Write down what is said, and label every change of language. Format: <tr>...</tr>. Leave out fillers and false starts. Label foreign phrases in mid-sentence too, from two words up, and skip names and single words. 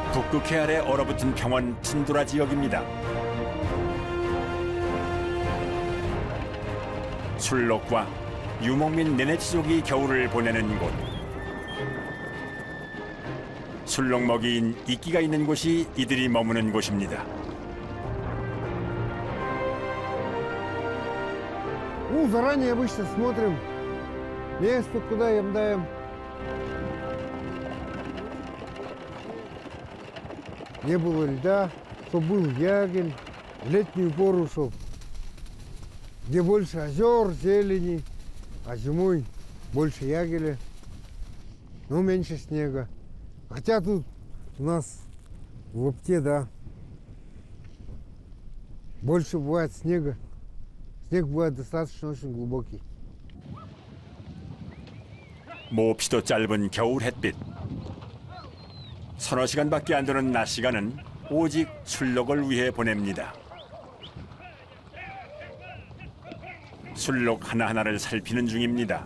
<ko>북극해 아래 얼어붙은 평원 툰드라 지역입니다. 술록과 유목민 네네치족이 겨울을 보내는 곳. 술록 먹이인 이끼가 있는 곳이 이들이 머무는 곳입니다.</ko> <ru>Заранее обычно смотрим место, куда им даем. Не было льда, чтобы был ягель, в летнюю пору, чтобы где больше озер, зелени, а зимой больше ягеля, но меньше снега. Хотя тут у нас в Опте, да, больше бывает снега. снег бывает достаточно очень глубокий.</ru> <ko>몹시도 짧은 겨울 햇빛. 서너 시간밖에 안 되는 낮 시간은 오직 술록을 위해 보냅니다. 술록 하나하나를 살피는 중입니다.</ko>